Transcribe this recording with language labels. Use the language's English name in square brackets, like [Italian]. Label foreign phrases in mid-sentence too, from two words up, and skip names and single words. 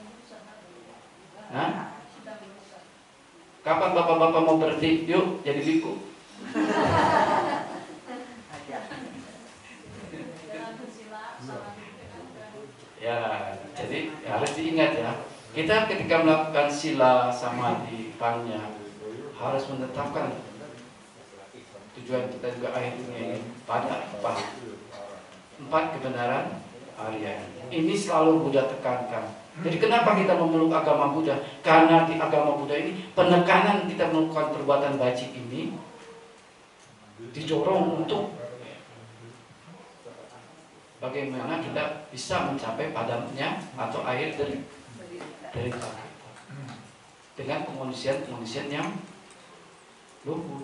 [Indonesian] Hah? Kapan bapak-bapak mau berhenti? Yuk jadi biku. Ya, jadi harus diingat ya. Kita ketika melakukan sila samadhi panya harus menetapkan tujuan kita juga akhirnya ini pada empat kebenaran Arya. Ini selalu Buddha tekankan. Jadi kenapa kita memeluk agama Buddha? Karena di agama Buddha ini penekanan kita melakukan perbuatan bajik ini didorong untuk bagaimana kita bisa mencapai padamnya atau akhir dari kita dengan kondisian yang luhur.